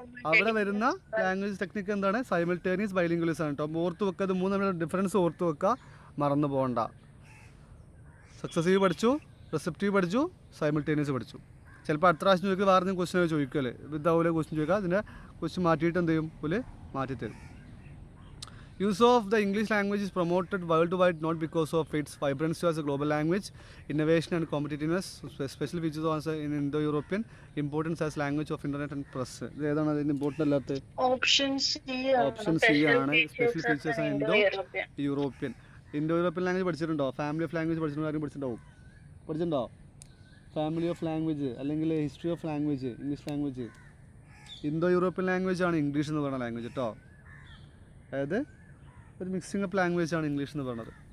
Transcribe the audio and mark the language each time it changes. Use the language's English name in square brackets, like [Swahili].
[Malayalam] അവിടെ വരുന്ന language technique എന്താണ്? സൈമിൾട്ടേനിയസ് ബൈലിംഗ്വലിസം ആണ് കേട്ടോ. ഓർത്ത് വെക്കുക, അത് 3 തമ്മിലുള്ള ഡിഫറൻസ് ഓർത്ത് വെക്കുക, മറന്നു പോകണ്ട. സക്സസീവ് പഠിച്ചു, റിസപ്റ്റീവ് പഠിച്ചു, സൈമിൾട്ടേനിയസ് പഠിച്ചു. ചിലപ്പോൾ അടുത്ത പ്രാവശ്യം ചോദിക്കുക വേറെ എന്തെങ്കിലും ക്വസ്റ്റ്യൻ ചോദിക്കുമല്ലേ, ഇതാവൂലെ ക്വസ്റ്റ്യൻ ചോദിക്കുക, അതിൻ്റെ ക്വസ്റ്റ്യൻ മാറ്റിയിട്ട് എന്ത് ചെയ്യും? പോലെ മാറ്റിത്തരും. [English] Use of the English language is promoted worldwide not because of its vibrancy as a global language, innovation and competitiveness, special features also in Indo-European, importance as language of internet and press. [Malayalam] ഏതാണ് അതിന് important അല്ലാത്ത? [English] option C [Malayalam] ആണ്. Special features ആണ് Indo European language പഠിച്ചിട്ടുണ്ടോ? Family of language പഠിച്ചിട്ടുണ്ടോ? ആരും പഠിച്ചിട്ടുണ്ടോ? Family of language അല്ലെങ്കിൽ history of language, English language. Indo European language ആണ് ഇംഗ്ലീഷ് എന്ന് പറയുന്ന ലാംഗ്വേജ് കേട്ടോ. അതായത് ഒരു മിക്സിംഗ് അപ്പ് ലാംഗ്വേജ് ആണ് ഇംഗ്ലീഷ് എന്ന് പറയുന്നത്.